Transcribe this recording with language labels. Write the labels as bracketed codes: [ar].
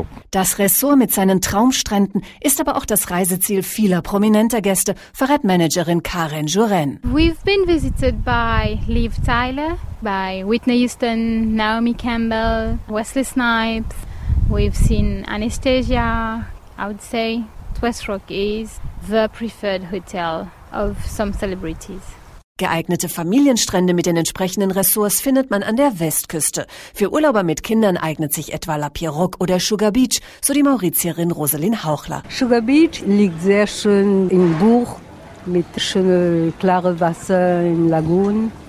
[de] Das Resort mit seinen Traumstränden ist aber auch das Reiseziel vieler prominenter Gäste, verrät Manager Karen Juren. [en] We've been visited by Liv Tyler, by Whitney Houston, Naomi Campbell, Wesley Snipes. We've seen Anastasia. I would say Westrock is the preferred hotel of some celebrities. [de] Geeignete Familienstrände mit den entsprechenden Ressorts findet man an der Westküste. Für Urlauber mit Kindern eignet sich etwa La Pirogue oder Sugar Beach, so die Mauritierin Rosalind Hauchler. Sugar Beach liegt sehr schön im Buch. Mit schönem, klarem Wasser in Lagunen.